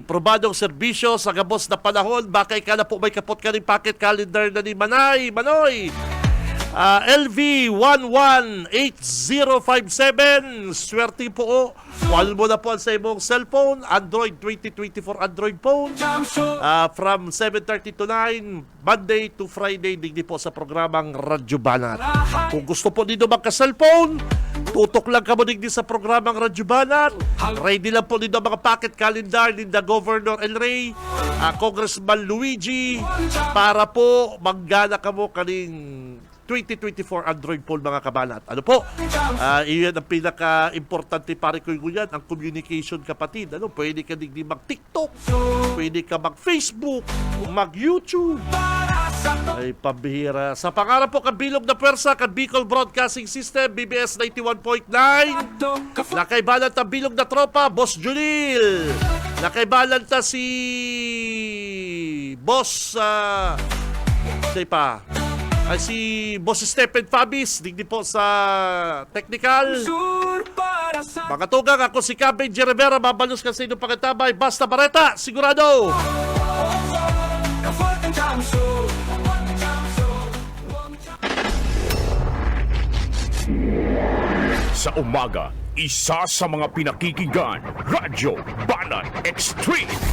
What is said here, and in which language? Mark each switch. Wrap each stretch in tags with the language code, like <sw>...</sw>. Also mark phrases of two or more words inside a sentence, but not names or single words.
<bik>Probadong serbisyo sa gabos na panahon. Bakay ka na po may kapot ka ng packet calendar na ni Manoy. LV118057, swerte po. Call mo na po sa imong cellphone, Android 2024 Android phone.</bik> <en>From 7:30 to 9, Monday to Friday,</en> <bik>digdi po sa programang Radyo Banat. Kung gusto po dito magka-cellphone, tutok lang ka mo digdi sa programang Radyo Banat. Ready lang po dito mga pocket calendar ni the Governor El Rey, Congressman Luigi, para po maggana ka mo kaning 2024 Android phone mga kabanat. Ano po?</bik> <tl>Iyan ang pinaka-importante pare ko yan, ang communication kapatid. Ano?</tl> <bik>Pwede ka digdi mag-TikTok, pwede ka mag-Facebook, mag-YouTube.</bik> <tl>Ay, pambihira. Sa pangarap po,</tl> <bik>kabilog na pwersa, Bicol Broadcasting System, BBS 91.9. Nakaibalan ta bilog na tropa, Boss Julil. Nakaibalan ta si Boss, say pa, si Boss Stephen Fabis, digdi po sa technical. Mga tugang, ako si Benji Rivera, mabalos ka sa inyong pangitabay. Basta Bareta, sigurado!</bik> <tl>Sa umaga, isa sa mga pinakikinggan, Radyo Banat Extreme.</tl>